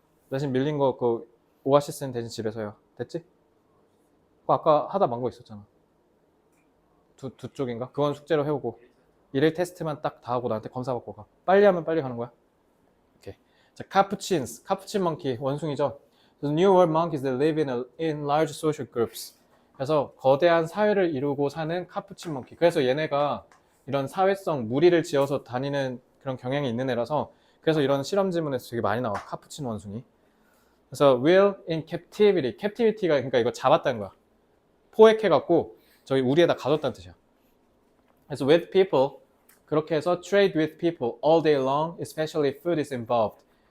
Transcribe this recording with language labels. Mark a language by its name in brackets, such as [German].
[Korean] 대신 밀린 거 그 오아시스는 대신 집에서요. 됐지? 그거 아까 하다 만 거 있었잖아. 두 쪽인가? 그건 숙제로 해오고 1일 테스트만 딱 다 하고 나한테 검사 받고 가. 빨리 하면 빨리 가는 거야. 오케이. 자, 카푸친스, 카푸친 먼키 원숭이죠. [English] The New World monkeys that live in large social groups. [Korean] 그래서 거대한 사회를 이루고 사는 카푸친 먼키. 그래서 얘네가 이런 사회성 무리를 지어서 다니는 그런 경향이 있는 애라서 그래서 이런 실험 지문에서 되게 많이 나와. 카푸친 원숭이. [English] 그래서 will in captivity. [Korean] captivity가 그러니까 이거 잡았다는 거야. 포획해갖고 저기 우리에다 가뒀다는 뜻이야. [English] 그래서 with people [Korean] 그렇게 해서 [English] trade with people all day long, especially if food is involved.